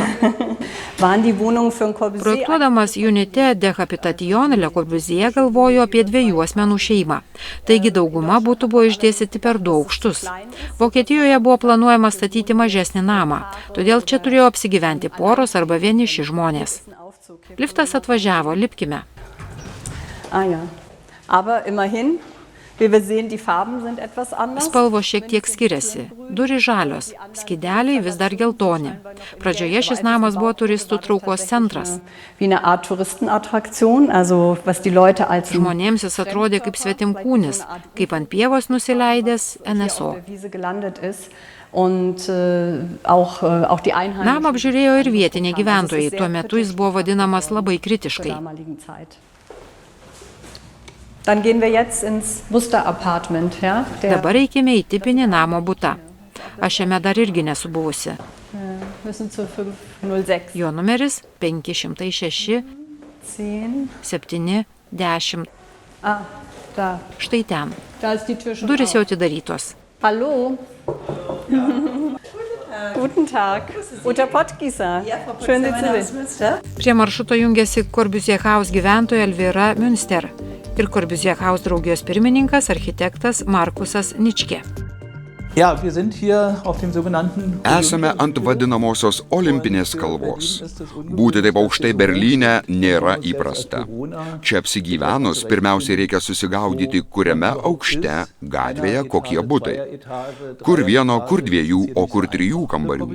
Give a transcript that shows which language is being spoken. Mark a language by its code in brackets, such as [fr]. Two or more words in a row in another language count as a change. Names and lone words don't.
[lt] Projektuodamas Unité de Habitation, Le Corbusier galvojo apie 2 asmenų šeimą. Taigi dauguma būtų buvo išdėstyti per 2 aukštus. Vokietijoje buvo planuojama statyti mažesnį namą, todėl čia turėjo apsigyventi poros arba vieniši žmonės. Liftas atvažiavo, lipkime. [de] Aber immerhin, wie wir sehen, die Farben sind etwas anders. [lt] Spalvos šiek tiek skiriasi. Durys žalios, skydeliai vis dar geltoni. Pradžioje šis namas buvo turistų traukos centras. [de] Wie eine Art Touristenattraktion, also was die Leute als [lt] Žmonėms jis atrodė kaip svetimkūnis, kaip ant pievos nusileidęs NSO. [de] Und auch die Einheimischen. [lt] Namą apžiūrėjo ir vietiniai gyventojai, tuo metu jis buvo vadinamas labai kritiškai. [de] Dann gehen wir jetzt ins Muster-Apartment. Ja? [lt] Dabar reikime į tipinį namo butą. Aš šiame dar irgi nesu buvusi. Jo numeris 506 7 10. Štai ten. Durys jau atidarytos. [de] Hallo. Guten Tag. Uta Pottgießer. Schön, Sie zu sehen. [lt] Prie maršruto jungiasi Corbusier Haus gyventoja Elvira Münster ir Corbusier Haus draugijos pirmininkas architektas Markusas Ničkė. [de] Ja, wir sind hier auf dem sogenannten [lt] Esame ant vadinamosios olimpinės kalvos. Būti taip aukštai Berlyne nėra įprasta. Čia apsigyvenus, pirmiausiai reikia susigaudyti, kuriame aukšte gatvėje kokie butai. Kur 1, kur 2, o kur 3 kambarių.